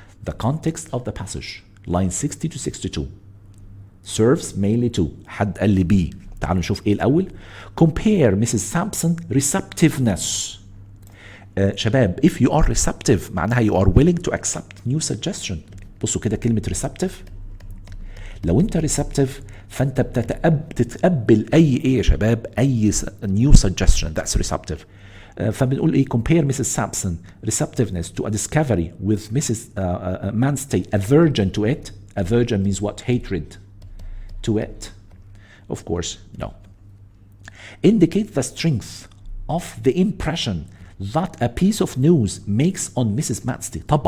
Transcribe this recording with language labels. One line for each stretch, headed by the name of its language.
English: The context of the passage, line 60 to 62, serves mainly to.
Arabic: حد قال لي B. تعالوا نشوف ايه الأول.
English: Compare Mrs. Sampson receptiveness.
Arabic: شباب,
English: if you are receptive معناها you are willing to accept new suggestion.
Arabic: بصوا كده كلمة receptive. لو انت receptive فانت بتتقبل ايه يا شباب اي
English: new suggestion that's receptive.
Arabic: فبنقول ايه
English: compare Mrs. Sampson receptiveness to a discovery with Mrs. Manstey aversion to it. Aversion means what? Hatred to it. Of course no. Indicate the strength of the impression that a piece of news makes on Mrs. Manstey.